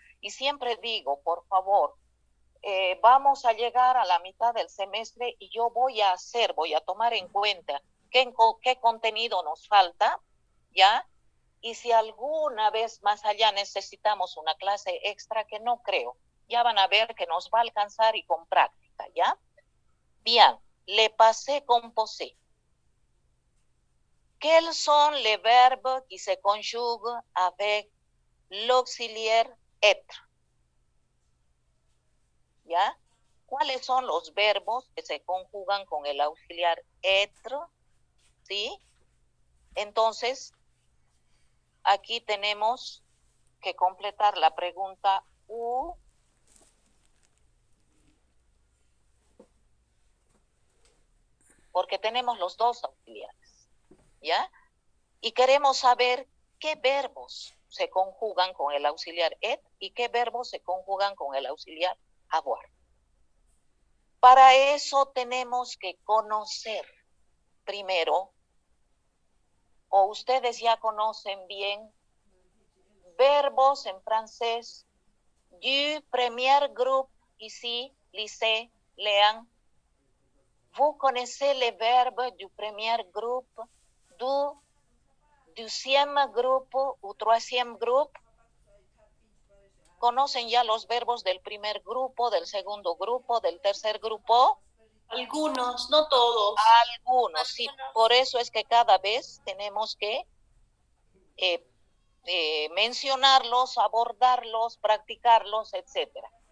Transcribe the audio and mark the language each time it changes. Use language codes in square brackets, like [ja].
[es] Y siempre digo, por favor, vamos a llegar a la mitad del semestre y yo voy a tomar en cuenta qué contenido nos falta, ¿ya? Y si alguna vez más allá necesitamos una clase extra, que no creo, ya van a ver que nos va a alcanzar y con práctica, ¿ya? [fr] Bien, le passé composé. Quels sont les verbes qui se conjuguent avec l'auxiliaire être? [es] ¿Ya? ¿Cuáles son los verbos que se conjugan con el auxiliar être? ¿Sí? Entonces, aquí tenemos que completar la pregunta U. Porque tenemos los dos auxiliares, ¿ya? Y queremos saber qué verbos se conjugan con el auxiliar être y qué verbos se conjugan con el auxiliar avoir. Para eso tenemos que conocer primero, o ustedes ya conocen bien, verbos en francés [fr] du premier groupe, [es] ici, lycée, lean, [fr] Vous connaissez les verbes du premier groupe, du deuxième groupe ou troisième groupe? [es] ¿Conocen ya los verbos del primer grupo, del segundo grupo, del tercer grupo? Algunos, no todos. Algunos, sí. Por eso es que cada vez tenemos que mencionarlos, abordarlos, practicarlos, etcétera.